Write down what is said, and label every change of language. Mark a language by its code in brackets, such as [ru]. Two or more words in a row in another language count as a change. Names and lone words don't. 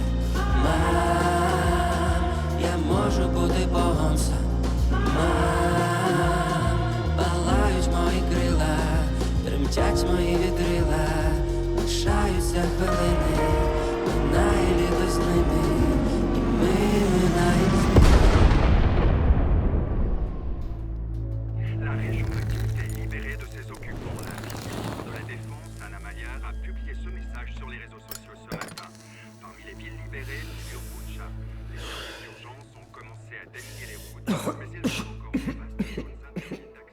[uk] Я можу бути Богом сам. Палають мої крила, тремтять мої вітрила. Лишаються хвилини, минає літо з ними, і ми минаємо з ними. [fr] La région occulte est libérée de ses occupants. La ministre de la Défense, Anna Maliar, a publié ce message sur les réseaux sociaux ce matin. Parmi les villes libérées, figure Boutcha. Les services d'urgence ont commencé à déminer les routes, mais il reste encore de vastes zones interdites.